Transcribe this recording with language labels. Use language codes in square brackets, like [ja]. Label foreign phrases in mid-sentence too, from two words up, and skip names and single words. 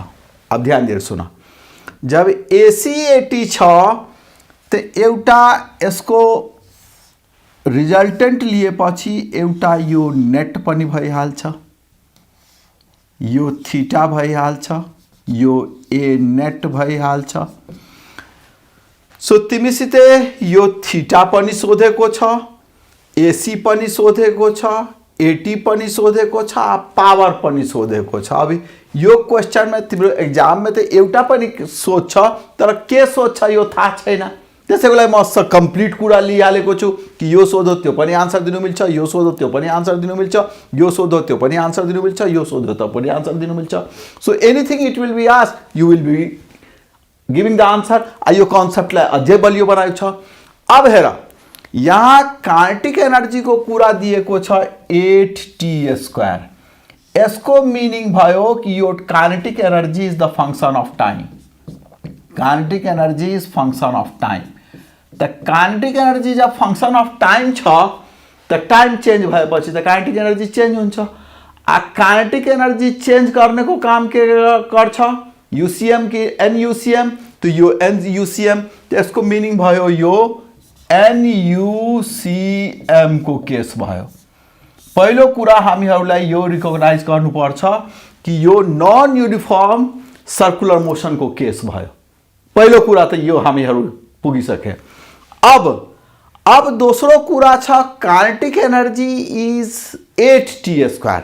[ne] अब ध्यान दिएर सुना, जब AC AT छ तो एउटा यसको रिजल्टेंट लिएपछि एउटा यो नेट पनि भइहाल्छ, यो थीटा भइहाल्छ, यो [en] a net [ne] भइहाल्छ। सो तिमीसिते यो थीटा पनि सोधेको छ, AC पनि सोधेको छ, AT पनि सोधेको छ, पावर पनि सोधेको छ। अब यो क्वेश्चन में तिम्रो एग्जाम में तो एउटा पनि सोच छ तर के सोच छ यो थाहा छैन। त्यसैको लागि म कम्प्लिट कुरा लिइहालेको छु कि यो सोधो त्यो पनि आन्सर दिनु मिल्छ, यो सोधो त्यो पनि आन्सर दिनु मिल्छ, यो सोधो त्यो पनि आन्सर दिनु मिल्छ, यो सोधो त्यो पनि आन्सर दिनु मिल्छ। [en] so anything it will be asked you will be giving the answer. [ne] यो कन्सेप्टलाई अझै बलियो बनाएको छ। अब हेर यहाँ [en] kinetic energy [ne] को कुरा दिएको छ 8t²। यसको मिनिङ भयो कि यो [en] kinetic energy is the function of time. kinetic energy is function of time. [ne] त [en] kinetic energy [ne] जब [en] function of time [ne] छ त [en] time change [ne] भएपछि त [en] kinetic energy change [ne] हुन्छ। आ [en] kinetic energy change [ne] करने को काम के गर्छ यूसीएम की एनयूसीएम। तो यो एनयूसीएम त्यसको मिनिङ भयो यो एनयूसीएम को केस भयो। पहिलो कुरा हामीहरूलाई यो रिकग्नाइज गर्नुपर्छ कि यो [en] non uniform circular motion [ne] को केस भयो। पहिलो कुरा त यो हामीहरू पुगिसके। अब दोस्रो कुरा छ [en] kinetic energy is 8t².